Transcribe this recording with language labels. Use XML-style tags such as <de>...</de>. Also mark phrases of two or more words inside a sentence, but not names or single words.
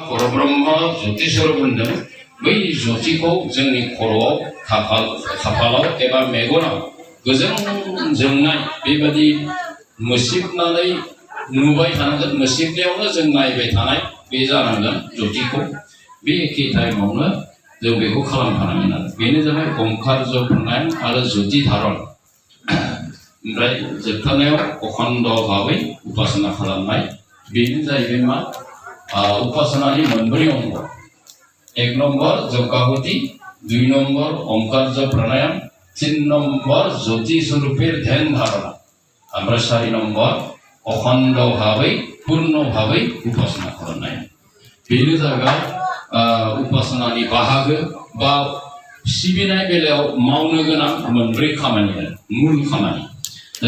<brx>परब्रह्म ज्योति स्वरूप होनदों बै ज्योतिखौ जोंनि खर'आव खाफालाव एबा मेगनाव गोजों जोंनाय बेबादि मोसिबनानै नुबाय थानांगोन मोसिबनायावनो जों नायबाय थानाय बे जानांगोन ज्योतिखौ बे एखे टाइमावनो जों बेखौ खालामफानांगोन आरो बेनो जाबाय ओंखार जपनाय आरो ज्योति धारन ओमफ्राय जोबथारनायाव अखण्ड भाबै उपासना खालामनाय बेनो जाहैबाय मा उपासनानि मोनब्रै अंग एक नम्बर जगाहुति दुई नम्बर ओंकार जप प्राणायाम तीन नम्बर ज्योति स्वरूपेर ध्यान धारणा ओमफ्राय 4 नम्बर अखण्ड भाबै पूर्ण भाबै उपासना खालामनाय बेनो जाबाय उपासनानि बाहागो बा सिबिनाय बेलायाव मावनो गोनां मोनब्रै खामानि मूल खामानि दा</brx>